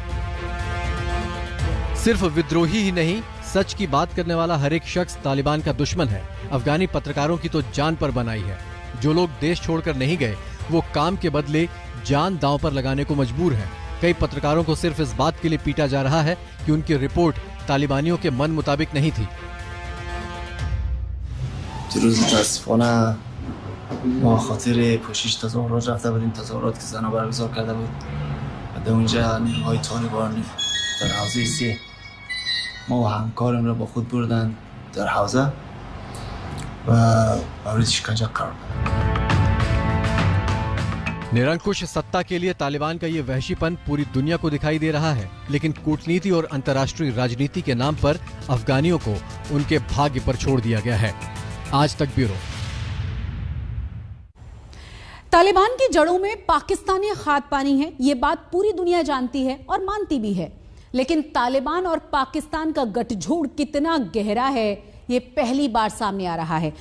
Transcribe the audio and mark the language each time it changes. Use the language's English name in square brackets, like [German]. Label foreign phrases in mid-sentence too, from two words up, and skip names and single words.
[Hindi] सिर्फ विद्रोही ही नहीं, सच की बात करने वाला हर एक शख्स तालिबान का दुश्मन है। अफगानी पत्रकारों की तो जान पर बनाई है। जो लोग देश छोड़कर नहीं गए, वो काम के बदले जान दांव पर लगाने को मजबूर हैं। कई पत्रकारों को सिर्फ इस बात के लिए पीटा जा रहा है कि उनकी रिपोर्ट तालिबानियों के मन मुताबिक नहीं थी। [Persian] روز متاسفانه ما خاطر پوشش تظاهرات رفته بودیم، تظاهرات که زنها برگزار کرده بود و در اونجا نیروهای طالبان در حوزه 3 ما و همکارم را با خود بردن در حوزه و موردش کنجا قرار داد. [Hindi] निरंकुश सत्ता के लिए तालिबान का ये वहशीपन पूरी दुनिया को दिखाई दे रहा है, लेकिन कूटनीति और अंतर्राष्ट्रीय राजनीति के नाम पर अफगानियों को उनके भाग्य पर छोड़ दिया गया है। आज तक ब्यूरो। तालिबान की जड़ों में पाकिस्तानी खाद पानी है, ये बात पूरी दुनिया जानती है और मानती भी है, लेकिन तालिबान और पाकिस्तान का गठजोड़ कितना गहरा है ये पहली बार सामने आ रहा है।